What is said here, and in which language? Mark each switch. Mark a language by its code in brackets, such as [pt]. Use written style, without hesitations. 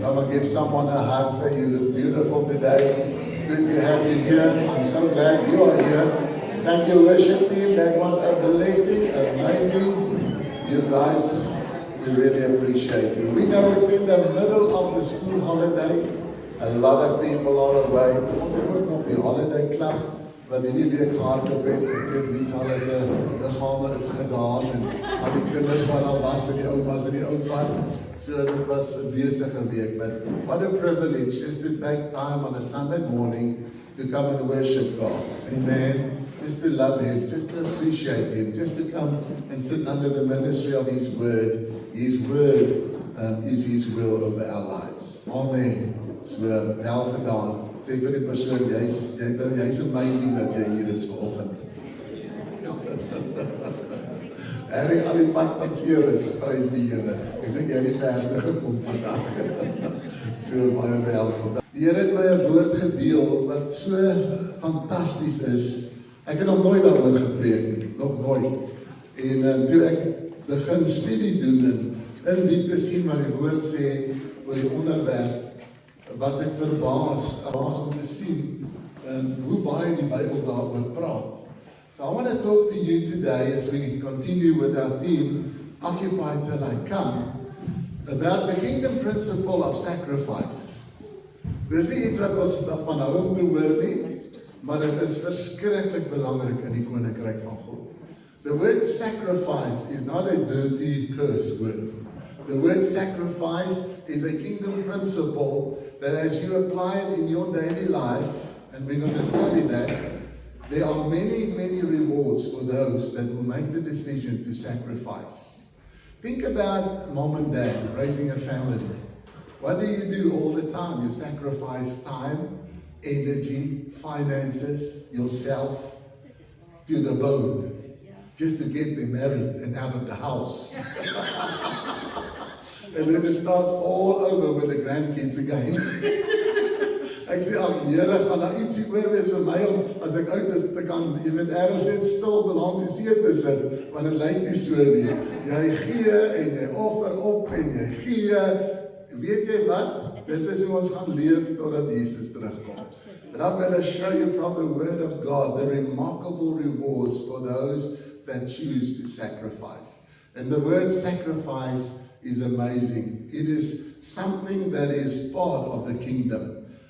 [en] Come and give someone a hug. Say you look beautiful today. Good to have you here. I'm so glad you are here. Thank you, worship team. That was a blessing, amazing. You guys, we really appreciate you. We know it's in the middle of the school holidays. A lot of people are away. [af] Ons het ook nog die holiday club, wat die week hardloop het. Ek weet, Lisa, hulle se liggame is gedaan, en al die kinders wat al was, en die oumas en die oupas. So dit was 'n besige week. [en] But what a privilege just to take time on a Sunday morning to come and worship God. Amen. Just to love Him, just to appreciate Him, just to come and sit under the ministry of His Word. His Word is His will over our lives. [af] Amen. So, wel gedaan. Sê vir die persoon, jy's amazing dat jy hier is vanoggend. Harry, al die pad van Ceres, prys die Here. Ek dink jy het die verste gekom vandag. So baie welkom. Die Here het my 'n woord gedeel wat so fantasties is. Ek het nog nooit daaroor gepreek nie, nog nooit. En toe ek begin studie doen en in diepte sien wat die woord sê oor die onderwerp, was ek verbaas om te sien hoe baie die Bybel daaroor praat. [en] So I want to talk to you today as we continue with our theme, Occupy Till I Come, about the kingdom principle of sacrifice. [af] Dis nie iets wat ons van hou om te hoor nie, maar dit is verskriklik belangrik in die koninkryk van God. [en] The word sacrifice is not a dirty curse word. The word sacrifice is a kingdom principle that as you apply it in your daily life, and we're going to study that, there are many, many rewards for those that will make the decision to sacrifice. Think about mom and dad raising a family. What do you do all the time? You sacrifice time, energy, finances, yourself to the bone just to get them married and out of the house. And then it starts all over with the grandkids again. [af] Ek sê, ag Here, gaan daar ietsie oor wees vir my om, as ek uit is te kan, jy weet, ergens net stil balans die see te sit, want het lyk nie so nie. Jy gee en jy offer op en jy gee, weet jy wat? Dit is hoe ons gaan leef totdat Jesus terugkom. [en] And I'm going to show you from the Word of God the remarkable rewards for those that choose to sacrifice. And the word sacrifice is amazing. It is something that is part of the kingdom.